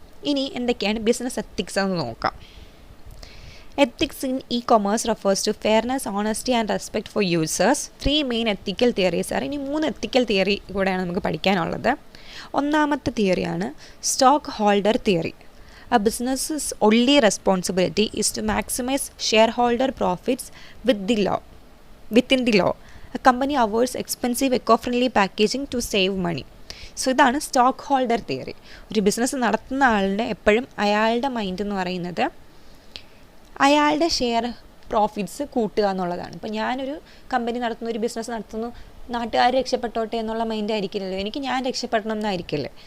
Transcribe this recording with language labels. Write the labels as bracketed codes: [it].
[ml] ഇനി എന്തൊക്കെയാണ് business ethics എന്ന് നോക്കാം. [en] Ethics in e commerce refers to fairness, honesty and respect for users. [ml] 3 main ethical theories ആണ്. ഇനി 3 എത്തിക്കൽ തിയറി കൂടെയാണ് നമുക്ക് പഠിക്കാനുള്ളത്. ഒന്നാമത്തെ തിയറിയാണ് stock holder theory. [en] A business's only responsibility is to maximize shareholder profits within the law. A company avoids expensive eco-friendly packaging to save money. [ml] So ഇതാണ് stock holder theory. ഒരു business നടത്തുന്ന ആളുടെ എപ്പോഴും അയാളുടെ മൈൻഡ് എന്ന് പറയുന്നത് അയാളുടെ ഷെയർ പ്രോഫിറ്റ്സ് കൂട്ടുക എന്നുള്ളതാണ്. ഇപ്പോൾ ഞാനൊരു കമ്പനി നടത്തുന്നു, ഒരു ബിസിനസ് നടത്തുന്നു, നാട്ടുകാർ രക്ഷപ്പെട്ടോട്ടെ എന്നുള്ള മൈൻഡ് ആയിരിക്കില്ലല്ലോ, എനിക്ക് ഞാൻ രക്ഷപ്പെടണം എന്നായിരിക്കില്ലേ.